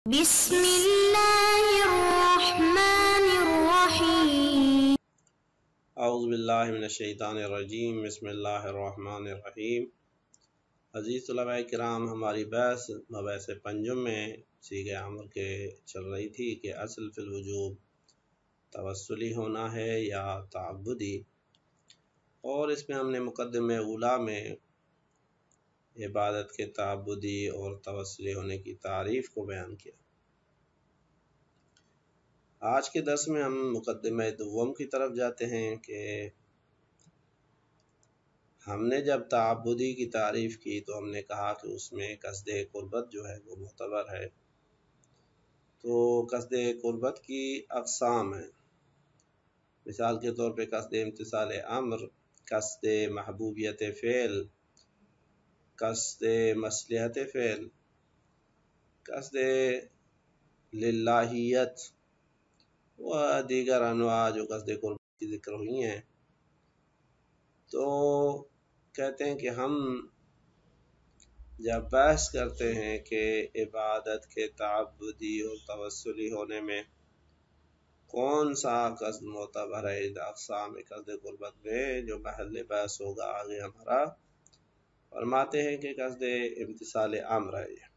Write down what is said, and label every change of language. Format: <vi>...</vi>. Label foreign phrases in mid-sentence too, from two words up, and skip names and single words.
<ar>بسم اللہ الرحمن الرحیم اعوذ باللہ من الشیطان الرجیم بسم اللہ الرحمن الرحیم۔</ar> <ur>عزیز طلباء کرام، ہماری بحث مباحث پنجم میں صیغہ امر کے چل رہی تھی کہ اصل فی الوجوب توسلی ہونا ہے یا تعبدی، اور اس میں ہم نے مقدمہ اولیٰ میں عبادت کے تعبدی اور توسلی ہونے کی تعریف کو بیان کیا۔ آج کے درس میں ہم مقدمہ دوم کی طرف جاتے ہیں کہ ہم نے جب تعبدی کی تعریف کی تو ہم نے کہا کہ اس میں قصد قربت جو ہے وہ معتبر ہے۔ تو قصد قربت کی اقسام ہیں، مثال کے طور پہ قصد امتثال امر، قصد محبوبیت فعل، قصد مصلحت فعل، قصد للہیت و دیگر انواع جو قصد قربت کی ذکر ہوئی ہیں۔ تو کہتے ہیں کہ ہم جب بحث کرتے ہیں کہ عبادت کے تعبدی اور توسلی ہونے میں کون سا قصد معتبر ہے اقسام قصد قربت میں، جو محل بحث ہوگا آگے ہمارا، فرماتے ہیں کہ قصد امتثال امر ہے۔</ur>